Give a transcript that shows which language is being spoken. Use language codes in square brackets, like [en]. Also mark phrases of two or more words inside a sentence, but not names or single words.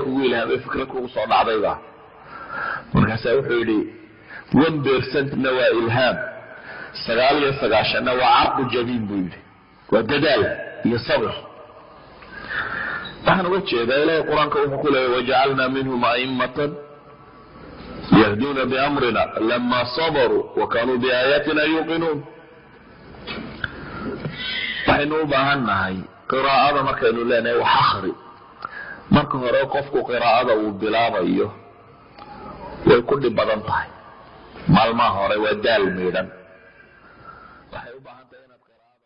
[so] kugu ilhaamay fikrad kugu soo dhacdayba markaas wuxuu yiri 1% na waa ilhaam 99 na waa aqd jadiid buu yiri waa dadaal iyo sabr waxaan uga jeedaa ilaahay quraanka wuxuu ku leeyahay [ar] وجعلنا منهم أئمة يهدون بأمرنا لما صبروا وكانوا بآياتنا يوقنون [so] waxaynu u baahannahay qiraa'ada markaynu leenahay wax akhri marka hore qofku qiraa'ada uu bilaabayo way ku dhib badan tahay maalmaha hore waa daal meedan waxay u baahan tahay inaad